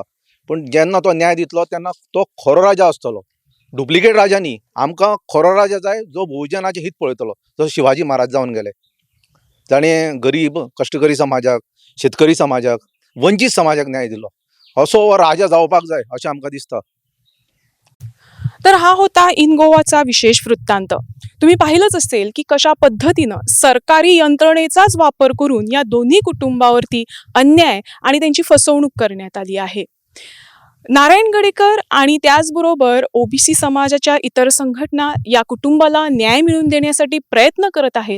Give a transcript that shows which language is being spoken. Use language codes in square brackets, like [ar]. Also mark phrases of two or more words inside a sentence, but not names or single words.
[kok] पण जेन्ना तो न्याय दितलो तेन्ना तो खरो राजा आसतलो, डुप्लिकेट राजा न्ही. आमकां खरो राजा जाय जो बहुजनाचें हित पळयतलो, जसो शिवाजी महाराज जावन गेले. ताणें गरीब कश्टकरी समाजाक, शेतकरी समाजाक, वंचीत समाजाक न्याय दिलो. असो हो राजा जावपाक जाय अशें आमकां दिसता. [mr] तर हा होता इन गोवाचा विशेष वृत्तांत. तुम्ही पाहिलंच असेल की कशा पद्धतीनं सरकारी यंत्रणेचाच वापर करून या दोन्ही कुटुंबावरती अन्याय आणि त्यांची फसवणूक करण्यात आली आहे. नारायण गडेकर आणि त्याचबरोबर OBC समाजाच्या इतर संघटना या कुटुंबाला न्याय मिळवून देण्यासाठी प्रयत्न करत आहेत.